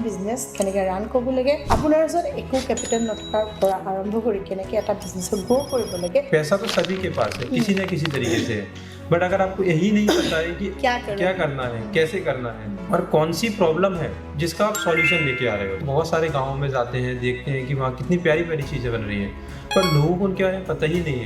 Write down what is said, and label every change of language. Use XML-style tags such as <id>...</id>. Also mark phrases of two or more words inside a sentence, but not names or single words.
<as>বিজনেছ কেনেকৈ ৰান কৰিব লাগে, আপোনাৰ ওচৰত একো কেপিটেল নথকাৰ পৰা আৰম্ভ কৰি কেনেকৈ এটা বিজনেছক গ্ৰ' কৰিব লাগে।</as> <hi>पैसा तो सभी के पास है किसी न किसी तरीके से, बट अगर आपको यही नहीं पता है कि क्या करना है, कैसे करना है और कौन सी प्रॉब्लम है जिसका आप सॉल्यूशन लेके आ रहे हो। बहुत सारे गाँव में जाते हैं, देखते हैं कि वहाँ कितनी प्यारी प्यारी चीज़ें बन रही हैं, पर लोगों को उनके बारे में पता ही नहीं है।</hi>